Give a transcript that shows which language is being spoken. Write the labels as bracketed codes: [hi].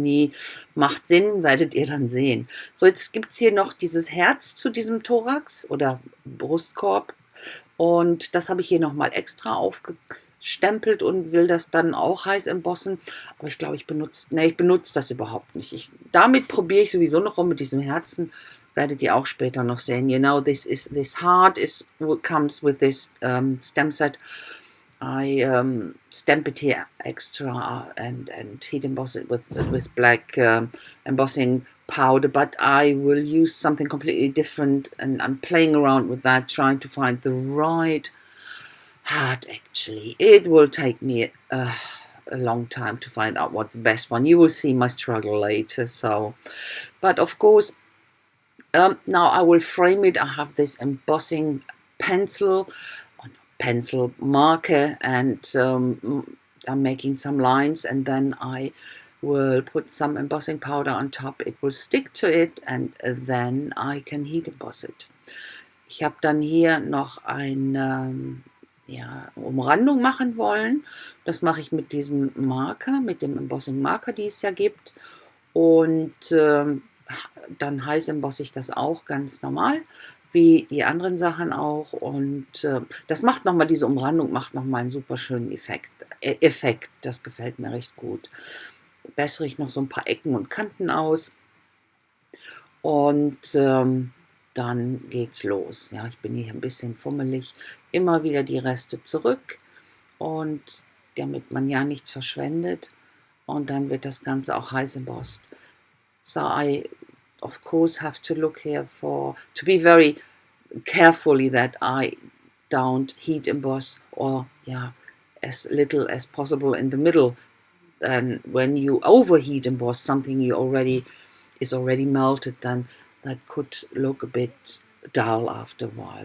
[de] Nee, macht Sinn, werdet ihr dann sehen. So, jetzt gibt es hier noch dieses Herz zu diesem Thorax oder Brustkorb. Und das habe ich hier nochmal extra aufgestempelt und will das dann auch heiß embossen. Aber ich glaube, ich benutze das überhaupt nicht. Damit probiere ich sowieso noch rum mit diesem Herzen. Werdet ihr auch später noch sehen. [en] This heart is what comes with this stamp set. I stamp it here extra and heat emboss it with black embossing powder, but I will use something completely different, and I'm playing around with that, trying to find the right heart. Actually, it will take me a long time to find out what's the best one. You will see my struggle later. But of course, now I will frame it. I have this embossing pencil marker, and I'm making some lines, and then I will put some embossing powder on top. It will stick to it, and then I can heat emboss it. [de] Ich habe dann hier noch eine Umrandung machen wollen. Das mache ich mit diesem Marker, mit dem Embossing Marker, die es ja gibt. Und dann heiß embosse ich das auch ganz normal, wie die anderen Sachen auch. Und das macht nochmal, diese Umrandung macht nochmal einen super schönen Effekt. Das gefällt mir recht gut. Bessere ich noch so ein paar Ecken und Kanten aus. Und dann geht's los. Ja, ich bin hier ein bisschen fummelig. Immer wieder die Reste zurück, und damit man ja nichts verschwendet. Und dann wird das Ganze auch heiß embossed. [en] So I, of course, have to look here to be very carefully that I don't heat emboss, or as little as possible in the middle. And when you overheat emboss something is already melted, then that could look a bit dull after a while.